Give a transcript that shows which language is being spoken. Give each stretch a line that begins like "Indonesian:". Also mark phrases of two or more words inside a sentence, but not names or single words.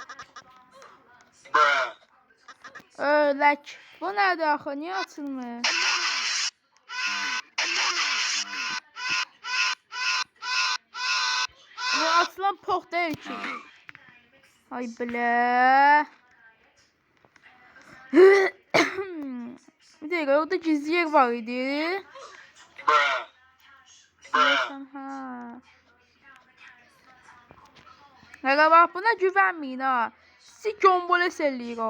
Azerbaijani: Ölək. Bu nədir axı? Niyə açılmır? Bu açılan pox deyil ki. Ay bilə.
Turkish: Bir dakika orada gizli yer var idi. Bak buna güvenmeyin ha.
Azerbaijani: Sizi gomboles eləyir o.